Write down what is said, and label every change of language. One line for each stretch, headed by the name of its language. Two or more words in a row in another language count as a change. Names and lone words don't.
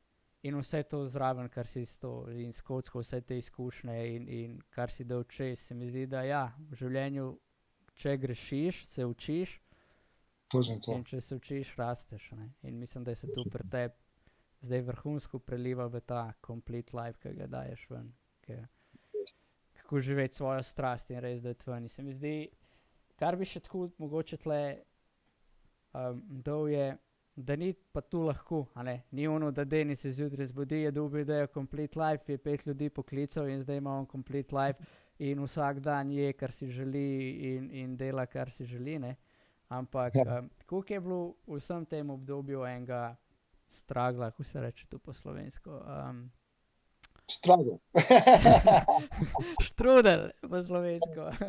Slovenian: In in vse to zraven, kar si in skocko vse te izkušnje in kar si dal čez, se mi zdi, da ja, v življenju, če grešiš, se učiš in če se učiš, rasteš. Ne? In mislim, da se tu pri tebi zdaj vrhunsko preliva v ta
English: complete life,
Slovenian: ki ga daješ ven. Kako živeti svojo strast in res dati ven. In se mi zdi, kar bi še tako mogoče tle dal je, da ni pa tu lahko, ni ono, da Denis se zjutraj zbudi, je dobil idejo
English: complete life,
Slovenian: je 5 ljudi poklical in zdaj ima on
English: complete life
Slovenian: in vsak dan je, kar si želi in dela, kar si želi, ne. Ampak koliko je bilo v vsem tem obdobju enega stragla, kako se reče to po slovensko? Struggle. Štrudel po slovensko.